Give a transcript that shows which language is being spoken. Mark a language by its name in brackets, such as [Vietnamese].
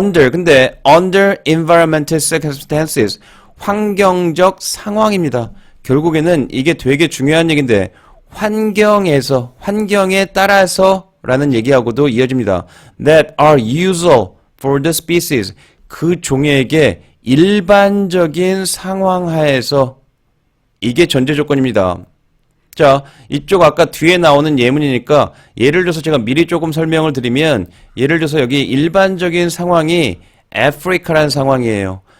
[Korean] 근데 [English] under environmental circumstances, [Korean] 환경적 상황입니다. 결국에는 이게 되게 중요한 얘기인데 환경에 따라서 라는 얘기하고도 이어집니다. [English] That are usual for the species. [Korean] 그 종에게 일반적인 상황 하에서 이게 전제 조건입니다. 자, 이쪽 아까 뒤에 나오는 예문이니까 예를 들어서 제가 미리 조금 설명을 드리면 예를 들어서 여기 일반적인 상황이 아프리카라는 상황이에요.